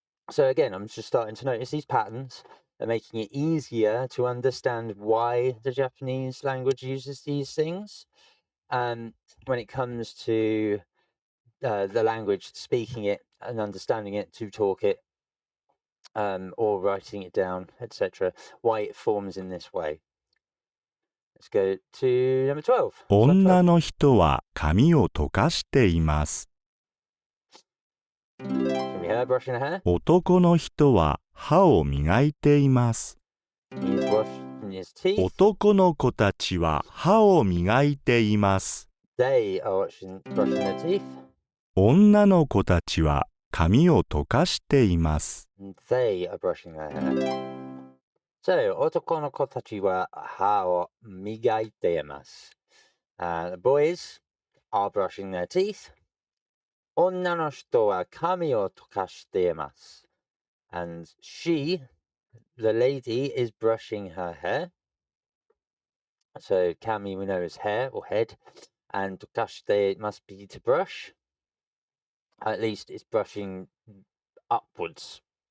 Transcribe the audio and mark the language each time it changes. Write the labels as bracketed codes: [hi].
[en] So again, I'm just starting to notice these patterns are making it easier to understand why the Japanese language uses these things. When it comes to the language, speaking it and understanding it, to talk it, or writing it down, etc., why it forms in this way. Let's go to number 12. [ja] 女の人は髪を溶かしています。 [en] Can be her brushing her hair. [ja] 男の人は歯を磨いています。 [en] He's washing his teeth. [ja] 男の子たちは歯を磨いています。 [en] They are brushing their teeth. [ja] 女の子たちは髪を溶かしています。 [en] And they are brushing their hair. [ja] So, 男の子たちは歯を磨いています。 [en] The boys are brushing their teeth. [ja] 女の人は髪を溶かしています。 [en] And she, the lady, is brushing her hair. So, kami we know is hair or head. And tokashite must be to brush. At least it's brushing upwards.